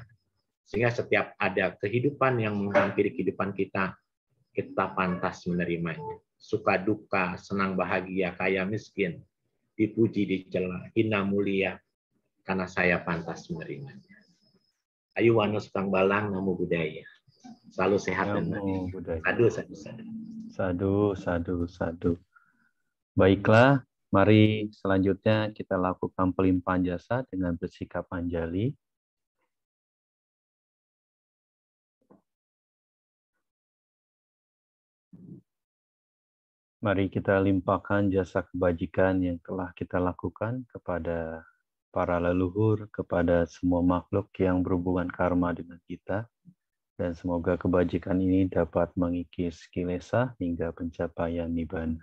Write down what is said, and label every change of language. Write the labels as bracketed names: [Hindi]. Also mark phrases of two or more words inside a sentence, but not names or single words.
[Indonesian] Sehingga setiap ada kehidupan yang menghampiri kehidupan kita, kita pantas menerimanya. Suka duka, senang bahagia, kaya miskin, dipuji dicela, hina mulia, karena saya pantas menerimanya. [Pali] Ayu wano sukang balang, namo buddhaya. [Indonesian] Selalu sehat dan bahagia. Sadu. Baiklah, mari selanjutnya kita lakukan pelimpahan jasa dengan bersikap anjali. Mari kita limpahkan jasa kebajikan yang telah kita lakukan kepada para leluhur, kepada semua makhluk yang berhubungan karma dengan kita, dan semoga kebajikan ini dapat mengikis kilesa hingga pencapaian nibbana.